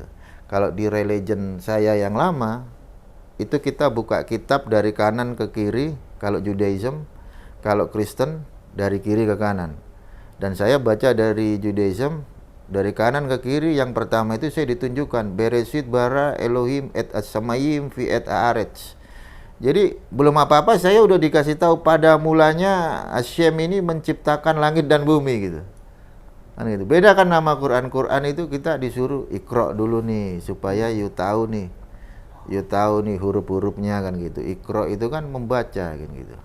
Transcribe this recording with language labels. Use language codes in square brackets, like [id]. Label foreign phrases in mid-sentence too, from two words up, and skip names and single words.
[id] Kalau di religion saya yang lama itu kita buka kitab dari kanan ke kiri kalau Judaism, kalau Kristen dari kiri ke kanan. Dan saya baca dari Judaism dari kanan ke kiri. Yang pertama itu saya ditunjukkan [he] בראשית ברא אלהים את השמים פי את הארץ. [id] Jadi belum apa-apa saya udah dikasih tahu pada mulanya Hashem ini menciptakan langit dan bumi gitu. Kan gitu. Beda kan nama Quran. Quran itu kita disuruh Iqra dulu nih supaya you tahu nih. You tahu nih huruf-hurufnya kan gitu. Iqra itu kan membaca kan gitu.